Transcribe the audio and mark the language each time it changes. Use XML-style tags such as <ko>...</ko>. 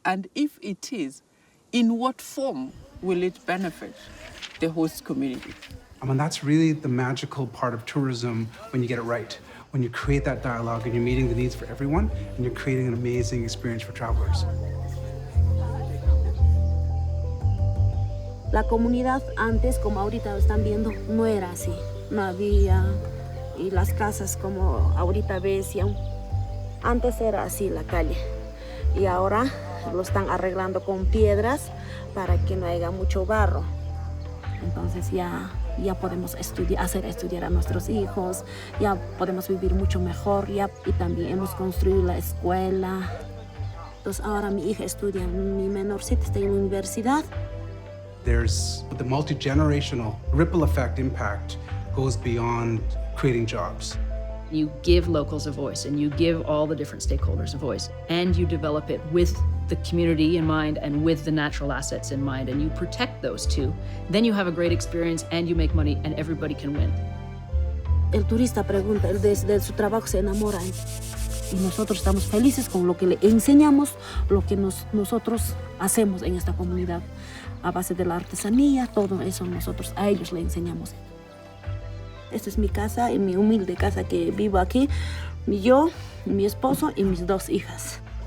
<en>And if it is, in what form will it benefit the host community? I mean, that's really the magical part of tourism when you get it right. When you create that dialogue and you're meeting the needs for everyone, and you're creating an amazing experience for travelers.</en> <es>La comunidad antes, como ahorita lo están viendo, no era así. No había, y las casas como ahorita ves, antes era así la calle. Y ahora lo están arreglando con piedras para que no haya mucho barro. Entonces ya podemos hacer estudiar a nuestros hijos, ya podemos vivir mucho mejor, y también hemos construido la escuela. Entonces ahora mi hija estudia, mi menorcita está en la universidad.</es> <en>There's the multi-generational ripple effect impact goes beyond creating jobs. You give locals a voice, and you give all the different stakeholders a voice, and you develop it with the community in mind and with the natural assets in mind, and you protect those two. Then you have a great experience and you make money and everybody can win.</en> <es>El turista pregunta, él de su trabajo se enamora, y nosotros estamos felices con lo que le enseñamos, lo que nosotros hacemos en esta comunidad. A base de la artesanía, todo eso nosotros a ellos le enseñamos. Esta es mi casa, en mi humilde casa que vivo aquí, yo, mi esposo y mis dos hijas.</es>